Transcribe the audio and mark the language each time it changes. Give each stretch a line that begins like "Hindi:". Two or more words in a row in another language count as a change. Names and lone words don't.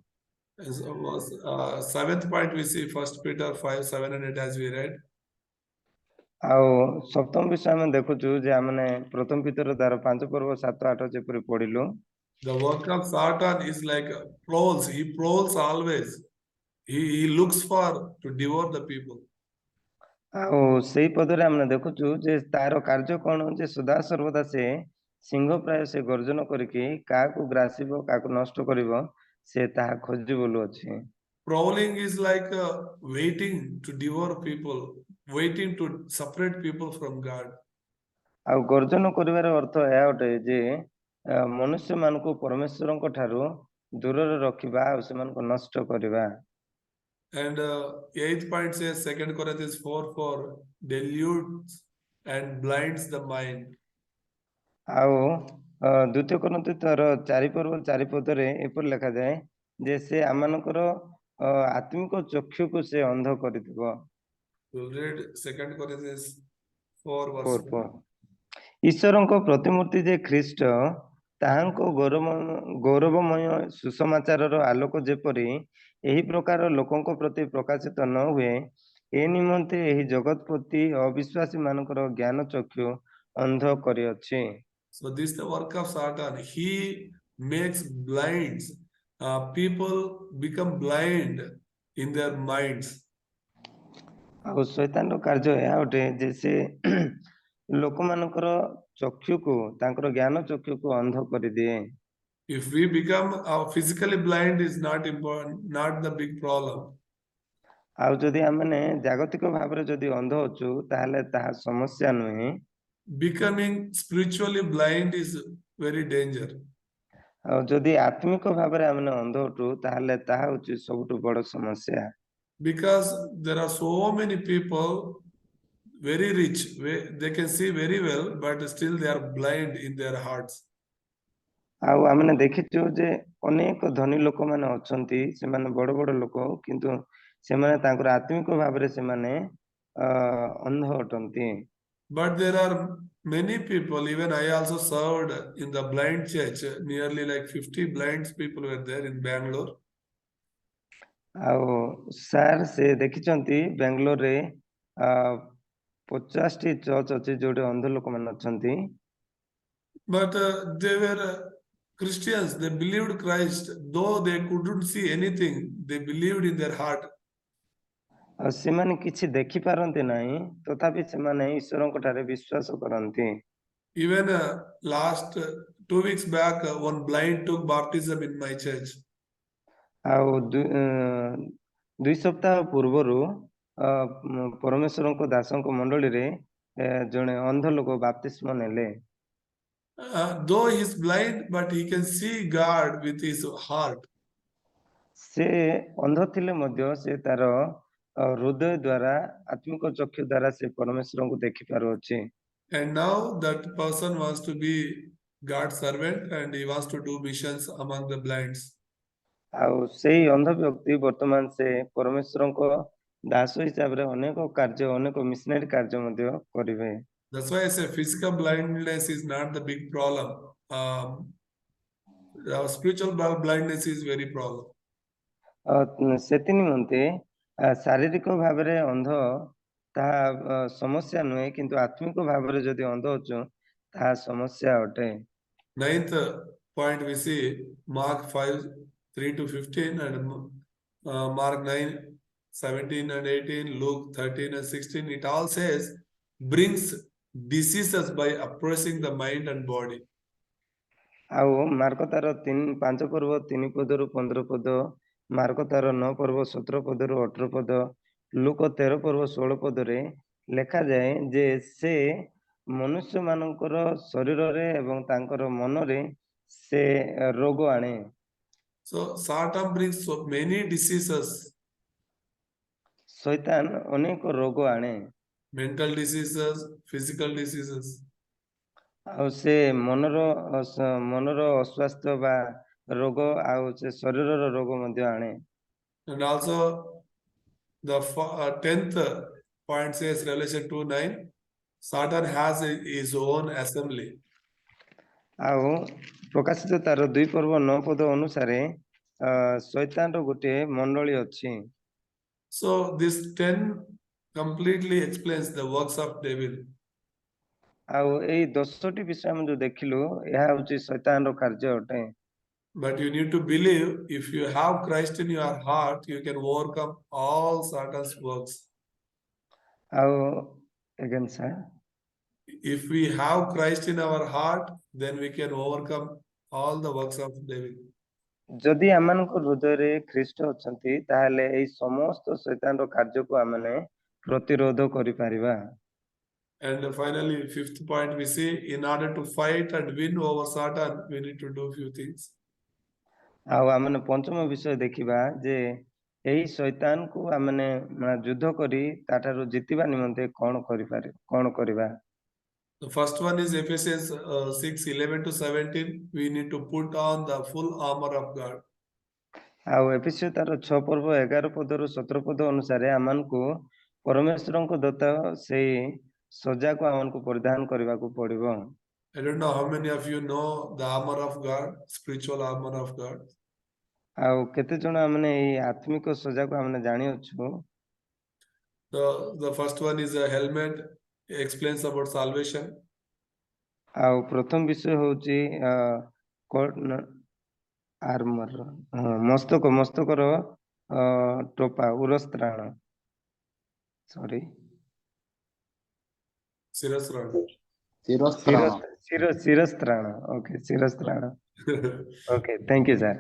English: Seventh point we see 1 Peter 5:7-8 as we read.
Odia: ଆଉ ସପ୍ତମ ବିଷୟ ଆମେ ଦେଖୁଛୁ ଯେ ଆମେ ପ୍ରଥମ ପିତର 5:7-8 ଯେପରି ପଢିଲୁ,
English: The work of Satan is like prowls. He prowls always. He looks for to devour the people.
Odia: ଆଉ ସେଇ ପଦରେ ଆମେ ଦେଖୁଛୁ ଯେ ତାର କାର୍ଯ୍ୟ କଣ, ଯେ ସଦା ସର୍ବଦା ସେ ସିଂହ ପ୍ରାୟ ସେ ଗର୍ଜନ କରିକି କାହାକୁ ଗ୍ରାସିବ କାହାକୁ ନଷ୍ଟ କରିବ ସେ ତାହା ଖୋଜି ବୁଲୁଅଛି।
English: Prowling is like waiting to devour people, waiting to separate people from God.
Odia: ଆଉ ଗର୍ଜନ କରିବାର ଅର୍ଥ ଏହା ଅଟେ ଯେ ମନୁଷ୍ୟ ମାନଙ୍କୁ ପରମେଶ୍ୱରଙ୍କ ଠାରୁ ଦୂରରେ ରଖିବା ଆଉ ସେମାନଙ୍କୁ ନଷ୍ଟ କରିବା।
English: And eighth point says 2 Corinthians 4:4, deludes and blinds the mind.
Odia: ଆଉ 2 କରନ୍ଥୀ 4:4 ଏପରି ଲେଖାଯାଏ ଯେ ସେ ଆମମାନଙ୍କର ଆତ୍ମିକ ଚକ୍ଷୁକୁ ସେ ଅନ୍ଧ କରିଥିବ।
English: We'll read 2 Corinthians 4:4.
Odia: ଈଶ୍ୱରଙ୍କ ପ୍ରତିମୂର୍ତ୍ତି ଯେ ଖ୍ରୀଷ୍ଟ ତାହାଙ୍କ ଗୌରବମୟ ସୁସମାଚାରର ଆଲୋକ ଯେପରି ଏହି ପ୍ରକାର ଲୋକଙ୍କ ପ୍ରତି ପ୍ରକାଶିତ ନ ହୁଏ, ଏ ନିମନ୍ତେ ଏହି ଜଗତପତି ଅବିଶ୍ୱାସୀ ମାନଙ୍କର ଜ୍ଞାନ ଚକ୍ଷୁ ଅନ୍ଧ କରିଅଛି।
English: So this is the work of Satan. He makes blinds. People become blind in their minds.
Odia: ଆଉ ଶୈତାନର କାର୍ଯ୍ୟ ଏହା ଅଟେ ଯେ ସେ ଲୋକମାନଙ୍କର ଚକ୍ଷୁକୁ ତାଙ୍କର ଜ୍ଞାନ ଚକ୍ଷୁକୁ ଅନ୍ଧ କରିଦିଏ।
English: If we become physically blind is not important, not the big problem.
Odia: ଆଉ ଯଦି ଆମେ ଜାଗତିକ ଭାବରେ ଯଦି ଅନ୍ଧ ଅଛୁ ତାହେଲେ ତାହା ସମସ୍ୟା ନୁହେଁ।
English: Becoming spiritually blind is very danger.
Odia: ଆଉ ଯଦି ଆତ୍ମିକ ଭାବରେ ଆମେ ଅନ୍ଧ ଅଟୁ ତାହେଲେ ତାହା ହେଉଛି ସବୁଠୁ ବଡ଼ ସମସ୍ୟା।
English: Because there are so many people very rich, they can see very well, but still they are blind in their hearts.
Odia: ଆଉ ଆମେ ଦେଖିଛୁ ଯେ ଅନେକ ଧନୀ ଲୋକମାନେ ଅଛନ୍ତି, ସେମାନେ ବଡ଼ ବଡ଼ ଲୋକ, କିନ୍ତୁ ସେମାନେ ତାଙ୍କର ଆତ୍ମିକ ଭାବରେ ସେମାନେ ଅନ୍ଧ ଅଟନ୍ତି।
English: But there are many people, even I also served in the blind church, nearly like 50 blind people were there in Bangalore.
Odia: ଆଉ ସାର୍ ସେ ଦେଖିଛନ୍ତି ବାଙ୍ଗାଲୋରରେ 50ଟି ଚର୍ଚ୍ଚ ଅଛି ଯୋଉଠି ଅନ୍ଧ ଲୋକମାନେ ଅଛନ୍ତି।
English: But they were Christians, they believed Christ, though they couldn't see anything, they believed in their heart.
Odia: ଆଉ ସେମାନେ କିଛି ଦେଖିପାରନ୍ତି ନାହିଁ ତଥାପି ସେମାନେ ଈଶ୍ୱରଙ୍କ ଠାରେ ବିଶ୍ୱାସ କରନ୍ତି।
English: Even last 2 weeks back, one blind took baptism in my church.
Odia: ଆଉ 2 ସପ୍ତାହ ପୂର୍ବରୁ ପରମେଶ୍ୱରଙ୍କ ଦାସଙ୍କ ମଣ୍ଡଳୀରେ ଜଣେ ଅନ୍ଧ ଲୋକ ବାପ୍ତିସ୍ମ ନେଲେ।
English: Though he is blind, but he can see God with his heart.
Odia: ସେ ଅନ୍ଧ ଥିଲେ ମଧ୍ୟ ସେ ତାର ହୃଦୟ ଦ୍ୱାରା ଆତ୍ମିକ ଚକ୍ଷୁ ଦ୍ୱାରା ସେ ପରମେଶ୍ୱରଙ୍କୁ ଦେଖିପାରୁଅଛି।
English: And now that person wants to be God's servant and he wants to do missions among the blinds.
Odia: ଆଉ ସେଇ ଅନ୍ଧ ବ୍ୟକ୍ତି ବର୍ତ୍ତମାନ ସେ ପରମେଶ୍ୱରଙ୍କ ଦାସ ହିସାବରେ ଅନେକ କାର୍ଯ୍ୟ ଅନେକ ମିଶନାରୀ କାର୍ଯ୍ୟ ମଧ୍ୟ କରିବେ।
English: That's why I say physical blindness is not the big problem. Spiritual blindness is very problem.
Odia: ସେଥି ନିମନ୍ତେ ଶାରୀରିକ ଭାବରେ ଅନ୍ଧ ତାହା ସମସ୍ୟା ନୁହେଁ କିନ୍ତୁ ଆତ୍ମିକ ଭାବରେ ଯଦି ଅନ୍ଧ ଅଛୁ ତାହା ସମସ୍ୟା ଅଟେ।
English: 9th point we see Mark 5:3-15 and Mark 9:17 and 18, Luke 13 and 16. It all says brings diseases by oppressing the mind and body.
Odia: ଆଉ ମାର୍କ ତାର 5 ପର୍ବ 3 ପଦରୁ 15 ପଦ, ମାର୍କ ତାର 9 ପର୍ବ 17 ପଦରୁ 18 ପଦ, ଲୁକ 13 ପର୍ବ 16 ପଦରେ ଲେଖାଯାଏ ଯେ ସେ ମନୁଷ୍ୟ ମାନଙ୍କର ଶରୀରରେ ଏବଂ ତାଙ୍କର ମନରେ ସେ ରୋଗ ଆଣେ।
English: So Satan brings so many diseases.
Odia: ଶୈତାନ ଅନେକ ରୋଗ ଆଣେ।
English: Mental diseases, physical diseases.
Odia: ଆଉ ସେ ମନର ଅସ୍ୱାସ୍ଥ୍ୟ ବା ରୋଗ ଆଉ ସେ ଶରୀରର ରୋଗ ମଧ୍ୟ ଆଣେ।
English: And also the 10th point says Revelation 2:9, Satan has his own assembly.
Odia: ଆଉ ପ୍ରକାଶିତ ତାର 2 ପର୍ବ 9 ପଦ ଅନୁସାରେ ଶୈତାନର ଗୋଟେ ମଣ୍ଡଳୀ ଅଛି।
English: So this 10 completely explains the works of devil.
Odia: ଆଉ ଏଇ 10ଟି ବିଷୟ ଆମେ ଯୋଉ ଦେଖିଲୁ ଏହା ହେଉଛି ଶୈତାନର କାର୍ଯ୍ୟ ଅଟେ।
English: But you need to believe if you have Christ in your heart, you can overcome all Satan's works. ଆଉ again sir, If we have Christ in our heart, then we can overcome all the works of devil.
Odia: ଯଦି ଆମମାନଙ୍କ ହୃଦୟରେ ଖ୍ରୀଷ୍ଟ ଅଛନ୍ତି ତାହେଲେ ଏଇ ସମସ୍ତ ଶୈତାନର କାର୍ଯ୍ୟକୁ ଆମେ ପ୍ରତିରୋଧ କରିପାରିବା।
English: And finally, 5th point we see, in order to fight and win over Satan, we need to do few things.
Odia: ଆଉ ଆମେ ପଞ୍ଚମ ବିଷୟ ଦେଖିବା ଯେ ଏହି ଶୈତାନକୁ ଆମେ ଯୁଦ୍ଧ କରି ତାଠାରୁ ଜିତିବା ନିମନ୍ତେ କଣ କରିବା।
English: The first one is Ephesians 6:11-17. We need to put on the full armor of God.
Odia: ଆଉ ଏଫେସୀୟ ତାର 6 ପର୍ବ 11 ପଦରୁ 17 ପଦ ଅନୁସାରେ ଆମମାନଙ୍କୁ ପରମେଶ୍ୱରଙ୍କ ଦତ୍ତ ସେଇ ସଜାକୁ ଆମମାନଙ୍କୁ ପରିଧାନ କରିବାକୁ ପଡିବ।
English: I don't know how many of you know the armor of God, spiritual armor of God.
Odia: ଆଉ କେତେ ଜଣ ଆମେ ଏଇ ଆତ୍ମିକ ସଜାକୁ ଆମେ ଜାଣିଅଛୁ।
English: The first one is a helmet, explains about salvation.
Odia: ଆଉ ପ୍ରଥମ ବିଷୟ ହେଉଛି ଆର୍ମର ମସ୍ତକର ଟୋପା ଉରସ୍ତ୍ରାଣ ସରି ଶିରସ୍ତ୍ରାଣ ଓକେ ଶିରସ୍ତ୍ରାଣ ଓକେ
English: thank you sir.